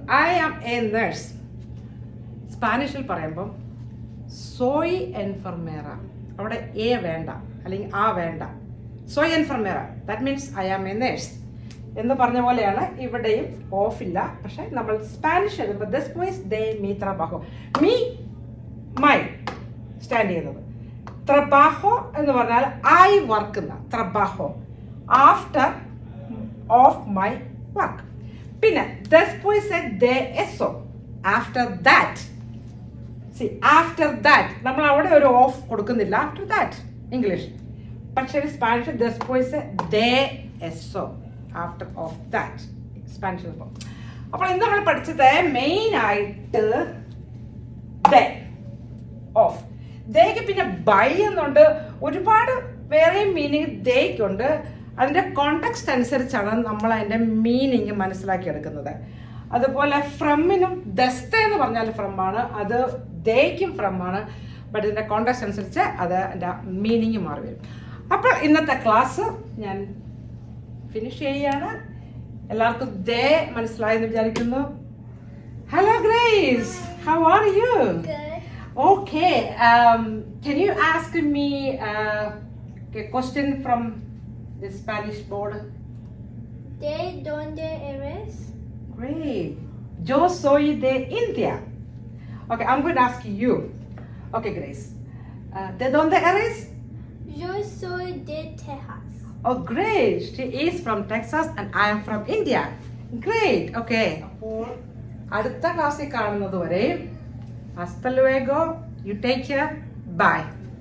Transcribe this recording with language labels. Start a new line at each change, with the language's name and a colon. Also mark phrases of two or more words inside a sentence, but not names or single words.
English: I am a nurse.
Malayalam: സ്പാനിഷിൽ പറയുമ്പം
Spanish: soy enfermera.
Malayalam: അവിടെ എ വേണ്ട, അല്ലെങ്കിൽ ആ വേണ്ട.
Spanish: soy enfermera,
English: that means I am a nurse
Malayalam: എന്ന് പറഞ്ഞ പോലെയാണ് ഇവിടെയും ഓഫില്ല. പക്ഷെ നമ്മൾ സ്പാനിഷ് എഴുതുമ്പോൾ
Spanish: después de mi trabajo,
Malayalam: മീ മൈ സ്റ്റാൻഡ് ചെയ്യുന്നത്. trabajo എന്ന് പറഞ്ഞാൽ
English: I work
Malayalam: എന്ന trabajo,
English: after of my work.
Malayalam: പിന്നെ
Spanish: después de eso,
English: After that. After that
Malayalam: നമ്മൾ അവിടെ ഒരു ഓഫ് കൊടുക്കുന്നില്ല.
English: After that
Malayalam: ഇംഗ്ലീഷ്, പക്ഷേ സ്പാനിഷ്
Spanish: después de eso,
English: after of that സ്പാനിഷിൽ.
Malayalam: അപ്പോൾ ഇന്ന് നമ്മൾ പഠിച്ചത് മെയിൻ ആയിട്ട് ദേ, ഓഫ്. ദേക്ക് പിന്നെ ബൈ എന്നുണ്ട്, ഒരുപാട് വേറെയും മീനിങ് ദേക്കുണ്ട്. അതിൻ്റെ കോണ്ടെക്സ്റ്റ് അനുസരിച്ചാണ് നമ്മൾ അതിൻ്റെ മീനിങ് മനസ്സിലാക്കിയെടുക്കുന്നത്. അതുപോലെ ഫ്രമ്മിനും ദസ്ത എന്ന് പറഞ്ഞാൽ ഫ്രമാണ്, അത് ദേക്കും ഫ്രമാണ്. ബട്ട് ഇതിൻ്റെ കോണ്ടെക്സ്റ്റ് അനുസരിച്ച് അത് അതിൻ്റെ മീനിങ് മാറി വരും. അപ്പോൾ ഇന്നത്തെ ക്ലാസ് ഞാൻ ഫിനിഷ് ചെയ്യുകയാണ്. എല്ലാവർക്കും ദേ മനസ്സിലായെന്ന് വിചാരിക്കുന്നു.
English: Hello Grace, how are you? Okay, can you ask me a question from the Spanish board?
Spanish: ¿De dónde eres? Great. Yo soy de India.
English: Okay, I'm going to ask you. Okay, Grace.
Spanish: ¿De dónde eres? Yo soy de Texas.
English: Oh, great. She is from Texas and I am from India. Great.
Malayalam: Okay. അപ്പോൾ അടുത്ത ക്ലാസ്സിൽ കാണുന്നത് വരെ
Spanish: hasta luego.
English: You take care. Bye.